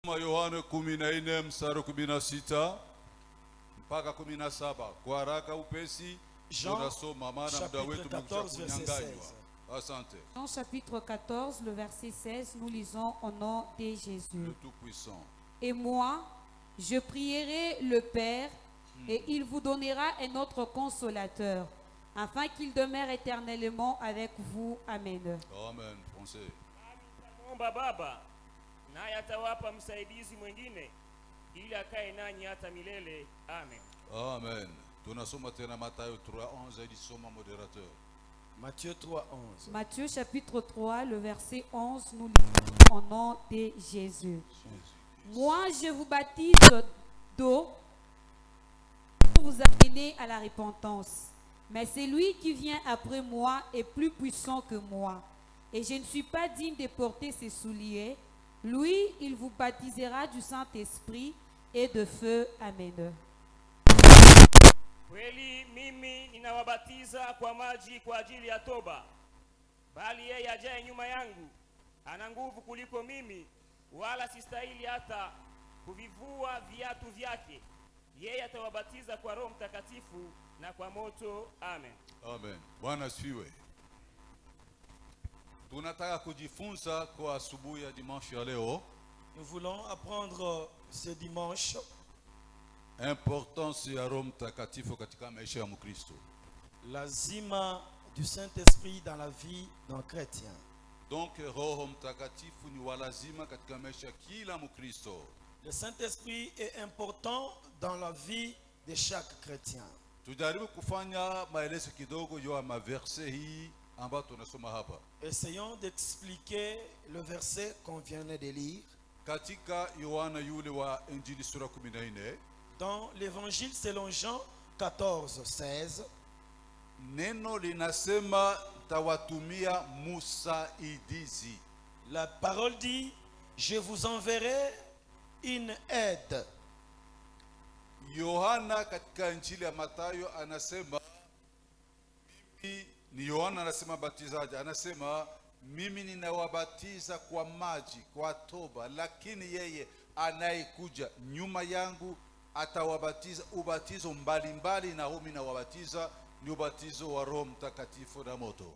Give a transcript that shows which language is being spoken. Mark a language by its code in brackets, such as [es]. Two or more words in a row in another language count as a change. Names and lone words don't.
[sw] Yohana 14 mstari 16 mpaka 17 kwa haraka upesi. [fr] Jean chapitre 14 verset 16. Jean chapitre 14 le verset 16, nous lisons au nom de Jésus. Le Tout-Puissant. Et moi, je prierai le Père et il vous donnera un autre consolateur, afin qu'il demeure éternellement avec vous. Amen. Amen. Français. [sw] Baba naye atawapa msaidizi mwingine ili akae nanyi hata milele. Amen. Amen. Tunasoma tena Mathayo 3:11 ilisoma modérateur. [fr] Matthieu 3:11. Matthieu chapitre 3 le verset 11, nous lisons au nom de Jésus. Moi je vous baptise d'eau pour vous amener à la repentance. Mais c'est lui qui vient après moi est plus puissant que moi. Et je ne suis pas digne de porter ses souliers. Lui, il vous baptisera du Saint-Esprit et de feu. Amen. [sw] Kweli mimi ninawabatiza kwa maji kwa ajili ya toba, bali yeye ajaye nyuma yangu ana nguvu kuliko mimi, wala sistahili hata kuvivua viatu vyake. Yeye atawabatiza kwa Roho Mtakatifu na kwa moto. Amen. Amen. Bwana asifiwe. Tunataka kujifunza kwa asubuhi ya dimanche ya leo. [fr] Nous voulons apprendre ce dimanche [sw] Importance ya Roho Mtakatifu katika maisha ya Mkristo. [fr] lazima du Saint-Esprit dans la vie d'un chrétien. [sw] Donc Roho Mtakatifu ni walazima katika maisha ya kila Mkristo. [fr] Le Saint-Esprit est important dans la vie de chaque chrétien. [sw] Tujaribu kufanya maelezo kidogo juu ya maverse hii ambayo tunasoma hapa. [fr] Essayons d'expliquer le verset qu'on vient de lire. [sw] Katika Yohana yule wa Injili sura 14, [fr] Dans l'évangile selon Jean 14:16, [sw] neno linasema tawatumia musaidizi. [fr] la parole dit, je vous enverrai une aide. [sw] Yohana katika Injili ya Mathayo anasema mimi ni Yohana anasema batizaji, anasema mimi ninawabatiza kwa maji kwa toba, lakini yeye anayekuja nyuma yangu atawabatiza ubatizo mbalimbali, na mimi nawabatiza ni ubatizo wa Roho Mtakatifu na moto.